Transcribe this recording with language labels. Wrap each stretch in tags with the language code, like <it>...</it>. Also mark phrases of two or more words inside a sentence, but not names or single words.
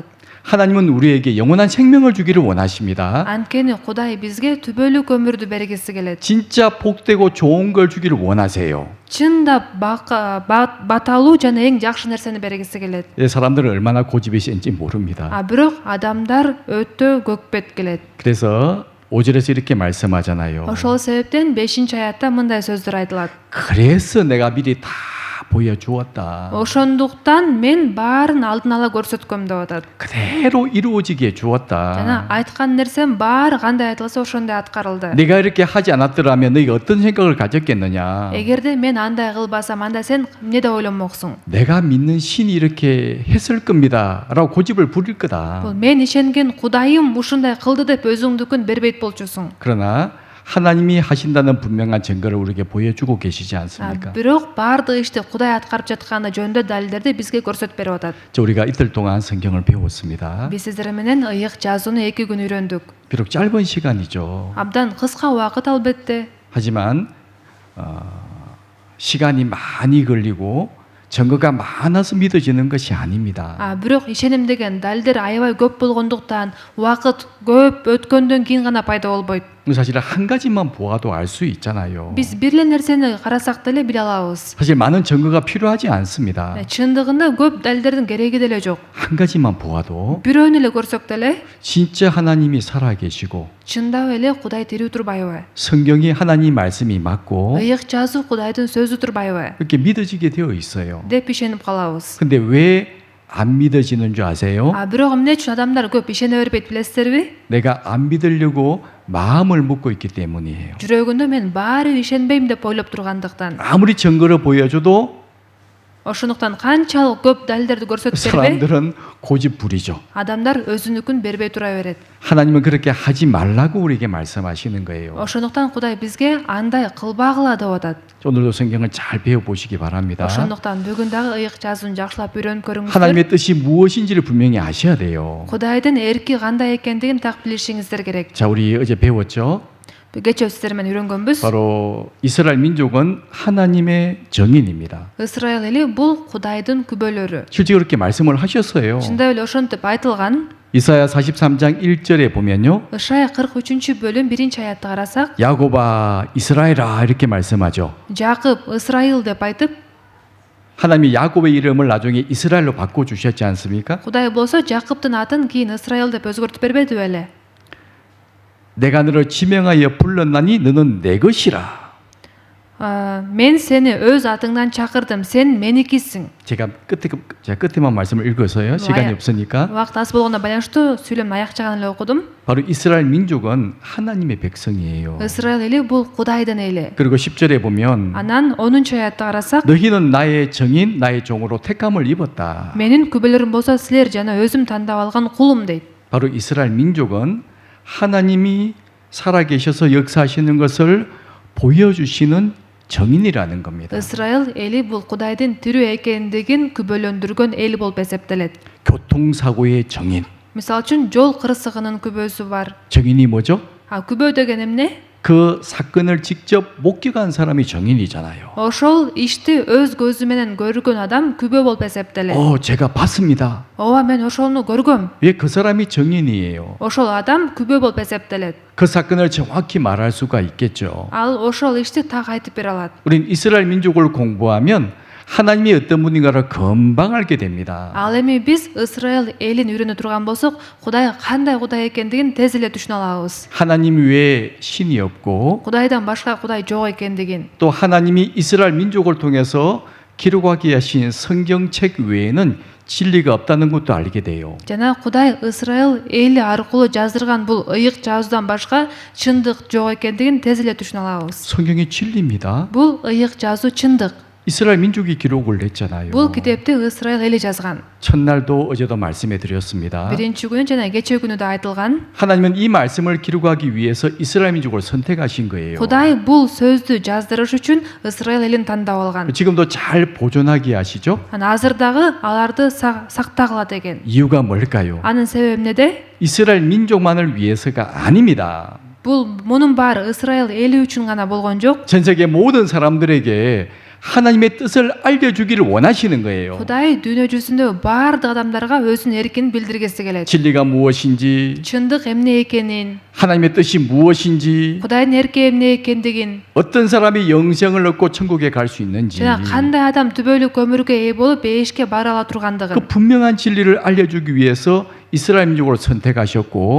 <ko>하나님은 우리에게 영원한 생명을 주기를 원하십니다.</ko> <ky>Анткени Кудай бизге түбөлүк өмүрдү бергиси келет.</ky> <ko>진짜 복되고 좋은 걸 주기를 원하세요.</ko> <ky>Чындап баталуу жана эң жакшы нерсени бергиси келет.</ky> <ko>사람들은 얼마나 고집이신지 모릅니다.</ko> <ky>Бирок адамдар өтө көкпет келет.</ky> <ko>그래서 5절에서 이렇게 말씀하잖아요.</ko> <ky>Ошол себептен 5-аятта мындай сөздөр айтылат.</ky> <ko>그래서 내가 미리 다 보여주었다.</ko> <ky>Ошондуктан мен баарын алдын ала көрсөткөм деп атат.</ky> <ko>그대로 이루어지게</ko> <ky>Жана</ky> <ko>주었다.</ko> <ky>айткан нерсем баары кандай айтылса ошондой аткарылды.</ky> <ko>내가 이렇게 하지 않았더라면 너희가 어떤 생각을 가졌겠느냐.</ko> <ky>Эгерде мен андай кылбасам, анда сен эмне деп ойлонмоксуң?</ky> <ko>내가 믿는 신이 이렇게 했을 겁니다. 라고 고집을 부릴 거다.</ko> <ky>Бул мен ишенген Кудайым ушундай кылды деп өзүңдүкүн бербейт болчусуң.</ky> <ko>그러나 하나님이 하신다는 분명한 증거를 우리에게 보여주고 계시지 않습니까?</ko> <ky>Бирок баардык ишти Кудай аткарып жатканы жөнүндө далилдерди бизге көрсөтүп берип атат.</ky> <ko>우리가 이틀 동안 성경을 배웠습니다.</ko> <ky>Биз сиздер менен ыйык жазууну 2 күн үйрөндүк.</ky> <ko>비록 짧은 시간이죠.</ko> <ky>Абдан кыска убакыт албетте.</ky> <ko>하지만 시간이 많이 걸리고 증거가 많아서 믿어지는 것이 아닙니다.</ko> <ky>Бирок ишеним деген далилдер аябай көп болгондуктан, убакыт көп өткөндөн кийин гана пайда болбойт.</ky> <ko>사실 한 가지만 보아도 알 수 있잖아요.</ko> <ky>Биз бир эле нерсени карасак деле биле алабыз.</ky> <ko>사실 많은 증거가 필요하지 않습니다.</ko> <ky>Чындыгында көп далилдердин кереги деле жок.</ky> <ko>한 가지만 보아도</ko> <ky>Бирөөнү эле көрсөк деле,</ky> <ko>진짜 하나님이 살아계시고</ko> <ky>чындап эле Кудай тирүү турбайбы?</ky> <ko>성경이 하나님 말씀이 맞고</ko> <ky>Ыйык жазуу Кудайдын сөзү турбайбы?</ky> <ko>이렇게 믿어지게 되어 있어요.</ko> <ky>деп ишенип калабыз.</ky> <ko>근데 왜 안 믿어지는 줄 아세요?</ko> <ky>Бирок эмне үчүн адамдар көп ишене бербейт билесиздерби?</ky> <ko>내가 안 믿으려고 마음을 먹고 있기 때문이에요.</ko> <ky>Жүрөгүндө мен баары ишенбейм деп ойлоп тургандыктан.</ky> <ko>아무리 증거를 보여줘도</ko> <ky>Ошондуктан канчалык көп далилдерди көрсөтүп бербей,</ky> <ko>사람들은 고집 부리죠.</ko> <ky>адамдар өзүнүкүн бербей тура берет.</ky> <ko>하나님은 그렇게 하지 말라고 우리에게 말씀하시는 거예요.</ko> <ky>Ошондуктан Кудай бизге андай кылбагыла деп атат.</ky> <ko>오늘도 성경을 잘 배워보시기 바랍니다.</ko> <ky>Ошондуктан бүгүн дагы ыйык жазууну жакшылап үйрөнүп көрүңүздөр.</ky> <ko>하나님의 뜻이 무엇인지를 분명히 아셔야 돼요.</ko> <ky>Кудайдын эрки кандай экендигин так билишиңиздер керек.</ky> <ko>자, 우리 어제 배웠죠?</ko> <ky>Кечээ сиздер менен үйрөнгөнбүз.</ky> <ko>바로 이스라엘 민족은 하나님의 정인입니다.</ko> <ky>Исраил эли бул Кудайдын күбөлөрү.</ky> <ko>실제 그렇게 말씀을 하셨어요.</ko> <ky>Чындап эле ошентип айтылган.</ky> <ko>이사야 43장 1절에 보면요.</ko> <ky>Ышая 43-бөлүм 1-аятты карасак,</ky> <ko>야곱아 이스라엘아 이렇게 말씀하죠.</ko> <ky>Жакып Исраил деп айтып,</ky> <ko>하나님이 야곱의 이름을 나중에 이스라엘로 바꿔 주셨지 않습니까?</ko> <ky>Кудай болсо Жакыптын атын кийин Исраил деп өзгөртүп бербеди беле?</ky> <ko>내가 너를 지명하여 불렀나니 너는 내 것이라.</ko> <ky>Мен сени өз атыңдан чакырдым, сен меникисиң.</ky> <ko>제가 끝에만 말씀을 읽어서요. 시간이 없으니까.</ko> <ky>Убакыт аз болгондо байланыштуу сүйлөмдүн аяк жагын эле окудум.</ky> <ko>바로 이스라엘 민족은 하나님의 백성이에요.</ko> <ky>Исраил эли бул Кудайдын эли.</ky> <ko>그리고 10절에 보면</ko> <ky>Анан 10-чу аятты карасак,</ky> <ko>너희는 나의 정인 나의 종으로 택함을 입었다.</ko> <ky>менин күбөлөрүм болсо силер жана өзүм тандап алган кулум дейт.</ky> <ko>바로 이스라엘 민족은 하나님이 살아계셔서 역사하시는 것을 보여주시는 정인이라는 겁니다.</ko> <ky>Исраил эли бул Кудайдын тирүү экендигин күбөлөндүргөн эл болуп эсептелет.</ky> <ko>교통사고의 정인.</ko> <ky>Мисалы үчүн жол кырсыгынын күбөсү бар.</ky> <ko>정인이 뭐죠?</ko> <ky>Күбө деген эмне?</ky> <ko>그 사건을 직접 목격한 사람이 정인이잖아요.</ko> <ky>Ошол ишти өз көзү менен көргөн адам күбө болуп эсептелет.</ky> <ko>제가 봤습니다.</ko> <ky>Ооба, мен ошону көргөм.</ky> <ko>왜 그 사람이 정인이에요?</ko> <ky>Ошол адам күбө болуп эсептелет.</ky> <ko>그 사건을 정확히 말할 수가 있겠죠.</ko> <ky>Ал ошол ишти так айтып бере алат.</ky> <ko>우린 이스라엘 민족을 공부하면 하나님이 어떤 분인가를 금방 알게 됩니다.</ko> <ky>Ал эми биз Исраил элин үйрөнө турган болсок, Кудай кандай Кудай экендигин тез эле түшүнө алабыз.</ky> <ko>하나님 외에 신이 없고</ko> <ky>Кудайдан башка Кудай жок экендигин.</ky> <ko>또 하나님이 이스라엘 민족을 통해서 기록하게 하신 성경책 외에는 진리가 없다는 것도 알게 돼요.</ko> <ky>Жана Кудай Исраил эли аркылуу жаздырган бул ыйык жазуудан башка чындык жок экендигин тез эле түшүнө алабыз.</ky> <ko>성경이 진리입니다.</ko> <ky>Бул ыйык жазуу чындык.</ky> <ko>이스라엘 민족이 기록을 했잖아요.</ko> <ky>Бул китепти Исраил эли жазган.</ky> <ko>첫날도 어제도 말씀해 드렸습니다.</ko> <ky>Биринчи күнү жана кечээ күнү да айтылган.</ky> <ko>하나님은 이 말씀을 기록하기 위해서 이스라엘 민족을 선택하신 거예요.</ko> <ky>Кудай бул сөздү жаздырыш үчүн Исраил элин тандап алган.</ky> <ko>지금도 잘 보존하게 하시죠?</ko> <ky>Азыр дагы аларды сактагыла деген.</ky> <ko>이유가 뭘까요?</ko> <ky>Анын себеби эмнеде?</ky> <ko>이스라엘 민족만을 위해서가 아닙니다.</ko> <ky>Бул мунун баары Исраил эли үчүн гана болгон жок.</ky> <ko>전 세계 모든 사람들에게 하나님의 뜻을 알려주기를 원하시는 거예요.</ko> <ky>Кудай дүйнө жүзүндө баардык адамдарга өзүнүн эркин билдиргиси келет.</ky> <ko>진리가 무엇인지,</ko> <ky>Чындык эмне экенин,</ky> <ko>하나님의 뜻이 무엇인지,</ko> <ky>Кудайдын эрки эмне экендигин,</ky> <ko>어떤 사람이 영생을 얻고 천국에 갈 수 있는지</ko> <ky>жана кандай адам түбөлүк өмүргө ээ болуп эшикке бара ала тургандыгын.</ky> <ko>그 분명한 진리를 알려주기 위해서 이스라엘 민족을 선택하셨고</ko>